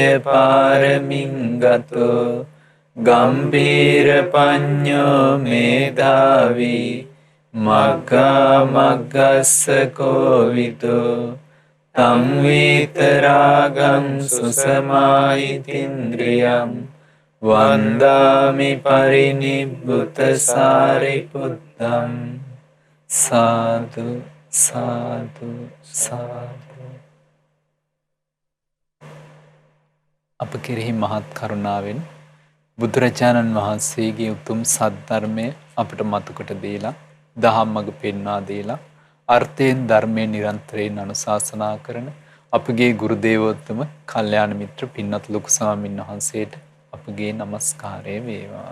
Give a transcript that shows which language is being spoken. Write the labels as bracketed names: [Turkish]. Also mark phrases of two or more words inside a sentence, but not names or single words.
[Pali] පාරමින් ගතෝ ගම්භීර පඤ්ඤෝ මේධාවී මග්ගා මග්ගස්ස කෝවිදෝ තං වේතරාගං සුසමාහිතින්ද්‍රියං වන්දාමි පරිනිබ්බුත සාරිපුත්තං. [Sinhala] සාදු සාදු සාදු. අප කෙරෙහි මහත් කරුණාවෙන් බුදුරජාණන් වහන්සේගේ උතුම් සද්ධර්මය අපට මතකොට දීලා දහම් මඟ පෙන්වා දීලා අර්ථයෙන් ධර්මයෙන් නිරන්තරයෙන් අනුශාසනා කරන අපගේ ගුරු දේවෝත්තම කල්යාණ මිත්‍ර පින්වත් ලොකු ස්වාමීන් වහන්සේට අපගේ নমස්කාරය වේවා.